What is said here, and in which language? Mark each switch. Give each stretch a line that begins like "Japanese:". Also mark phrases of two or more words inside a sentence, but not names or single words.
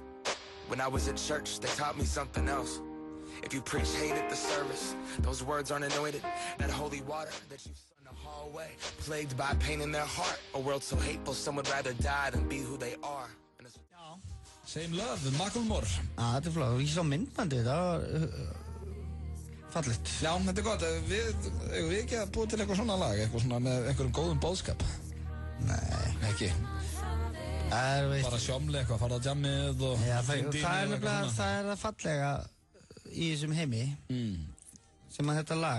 English: When I was at church, they taught me something else. If you preach hate at the service, those words aren't anointed. That holy water that you saw in the hallway, plagued by pain in their heart. A world so hateful, some would rather die than be who they are. Same Love, Macklemore.
Icelandic: Þetta er flott, ég sá myndbandið, það var fallegt. Já, þetta er gott, við ekki að búið til eitthvað svona lag, eitthvað svona með einhverjum góðum boðskap? Nei. Ekki? Bara sjómli eitthvað, fara á jammið og... Já, það er nefnilega, það er það fallega í þessum heimi sem að þetta lag